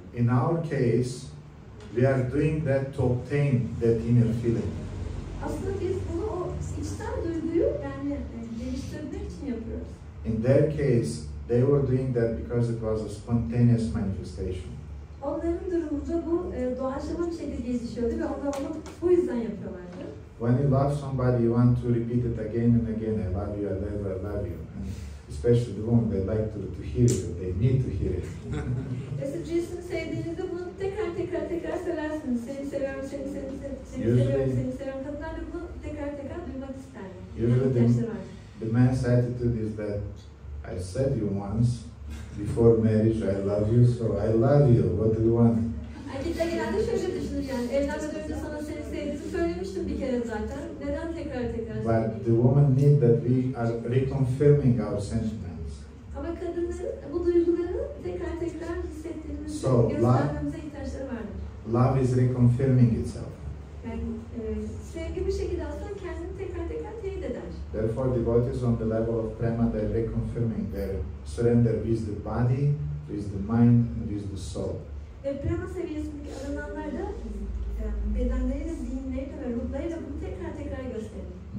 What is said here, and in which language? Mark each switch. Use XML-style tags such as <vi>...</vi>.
<en>In our case, we are doing that to obtain that inner feeling.</en> <tr>Aslında biz bunu o içten duyguyu yani geliştirmek için yapıyoruz.</tr> <en>In their case, they were doing that because it was a spontaneous manifestation.</en> <tr>Onların durumunda bu doğaçlama bir şekilde gelişiyordu ve onlar onu bu yüzden yapıyorlardı.</tr> <en>When you love somebody, you want to repeat it again and again. I love you, I love you, I love you. And especially the women, they like to hear it, they need to hear it.</en> <tr>Ve siz birisini sevdiğinizde bunu tekrar söylersiniz. Seni seviyorum, seni seviyorum. Kadınlar da bunu tekrar duymak isterler.</tr> <en>Usually the man's attitude is that I said you once before marriage, I love you, so I love you. What do you want?</en> <tr>Erkekler genelde şöyle düşünür yani. Evlenmeden önce sana seni sevdiğimi söylemiştim bir kere zaten. Neden tekrar</tr> <en>But the woman need that we are reconfirming our sentiments.</en> <tr>Ama kadınların bu duyguları tekrar hissettiğimizi göstermemize ihtiyaçları vardır.</tr> <en>Love is reconfirming itself.</en> <tr>Yani sevgi bir şekilde aslında kendini tekrar teyit eder.</tr> <en>Therefore, devotees on the level of prema, they are reconfirming their surrender with the body, with the mind, and with the soul.</en> <tr>Ve prema seviyesindeki arananlar da bedenleriyle, zihinleriyle ve ruhlarıyla bunu tekrar gösterir.</tr>